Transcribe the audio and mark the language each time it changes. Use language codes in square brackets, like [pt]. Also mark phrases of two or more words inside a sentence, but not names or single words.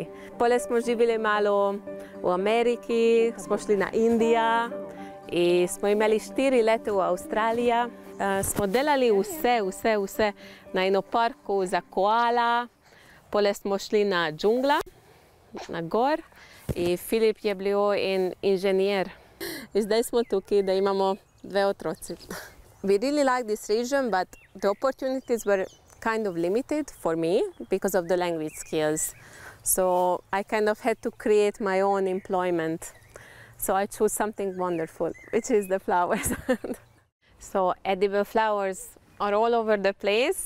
[sl] Pole smo živeli malo v Ameriki, smo šli na Indijo in smo imeli 4 leta v Avstraliji. Smo delali vse na eno parku za koala. Pole smo šli na džungla, na gor in Filip je bil inženir. In zdaj smo tukaj, da imamo 2 otroci. [en] We really like this region, but the opportunities were kind of limited for me because of the language skills. So I kind of had to create my own employment. So I chose something wonderful, which is the flowers. So edible flowers are all over the place.